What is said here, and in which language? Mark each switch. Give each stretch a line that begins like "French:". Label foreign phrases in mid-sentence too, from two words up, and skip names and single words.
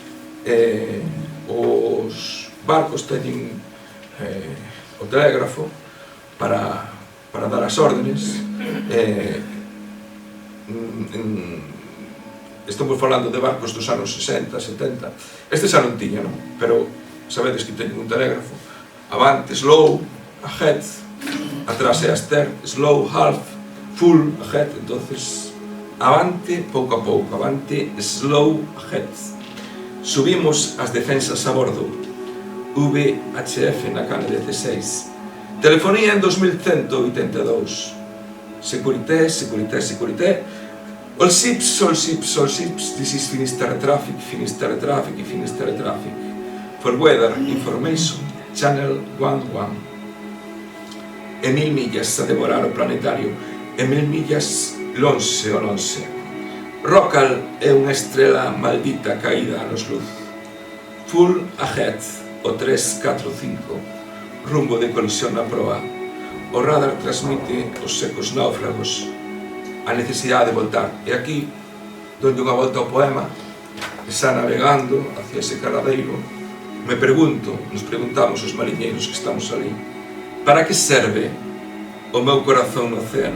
Galician: Os barcos teñen o telégrafo para dar as órdenes. Estamos falando de barcos dos anos 60, 70. Este xa non tiña, non? Pero sabedes que teñen un telégrafo. Avante,
English: slow, ahead,
Galician: atrás e aster,
English: slow, half, full, ahead.
Galician: Entonces, avante, pouco a pouco, avante,
English: slow, ahead.
Galician: Subimos as defensas a bordo, VHF na cana 16. Telefonía en 2182.
French: Securité, securité, securité.
English: All ships, this is Finisterre traffic, Finisterre traffic, Finisterre traffic. For weather information, channel 11.
Galician: E 1000 millas a devorar o planetario, e 1000 millas lonxe o lonxe. Rockall é unha estrela maldita caída a nos luz.
English: Full ahead,
Galician: o 345, rumbo de colisión na proa. O radar transmite os secos náufragos, a necesidade de voltar. E aquí, donde unha volta ao poema, está navegando hacia ese caladeiro, nos preguntamos os mariñeiros que estamos ali, para que serve o meu corazón no océano?